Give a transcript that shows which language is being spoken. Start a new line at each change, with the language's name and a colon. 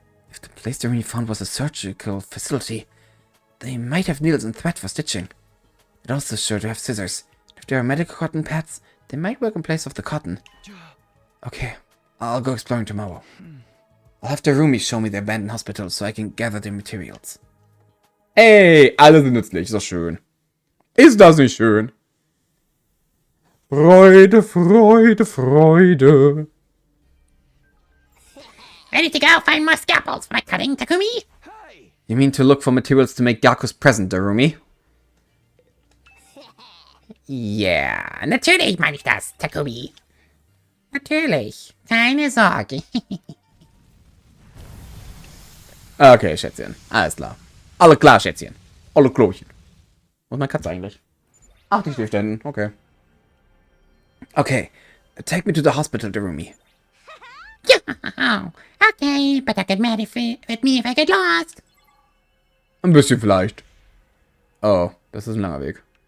English: If the place they really found was a surgical facility, they might have needles and thread for stitching. It also sure to have scissors. If there are medical cotton pads, they might work in place of the cotton. Okay, I'll go exploring tomorrow. I'll have the roomies show me the abandoned hospital so I can gather the materials.
German: Hey, alle sind nützlich, ist doch schön. Ist das nicht schön? Freude, Freude, Freude.
English: Ready to go find more scalpels for my cutting, Takumi? You mean to look for materials to make Gaku's present, Darumi?
German: Ja, natürlich meine ich das, Takumi. Natürlich, keine Sorge. Okay, Schätzchen. Alles klar. Alle klar, Schätzchen. Alle Klochen. Wo ist meine Katze eigentlich? Ach, die schläft da hinten.
English: Okay. Okay. Take me to the hospital, Darumi. Okay, but I get mad at me if I get lost.
German: Ein bisschen vielleicht. Oh, das ist ein langer Weg.